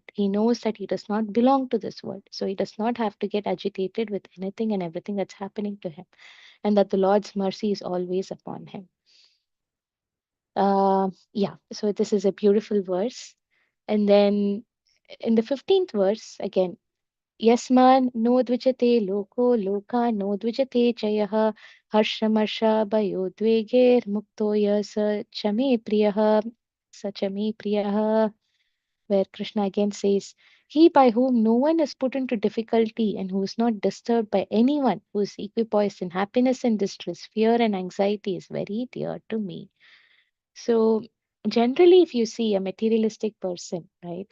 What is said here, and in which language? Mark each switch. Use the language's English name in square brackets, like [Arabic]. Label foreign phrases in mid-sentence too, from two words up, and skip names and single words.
[English] He knows that he does not belong to this world. So, he does not have to get agitated with anything and everything that's happening to him, and that the Lord's mercy is always upon him. Yeah, so this is a beautiful verse. And then in the 15th verse, again, [Sanskrit] Yasman no dvijate loko loka no dvijate chayah harshamasha bayodveger muktoya sa chame priyah sa chame priyah, [English] where Krishna again says, he by whom no one is put into difficulty and who is not disturbed by anyone, who is equipoised in happiness and distress, fear and anxiety, is very dear to me. So generally, if you see a materialistic person, right?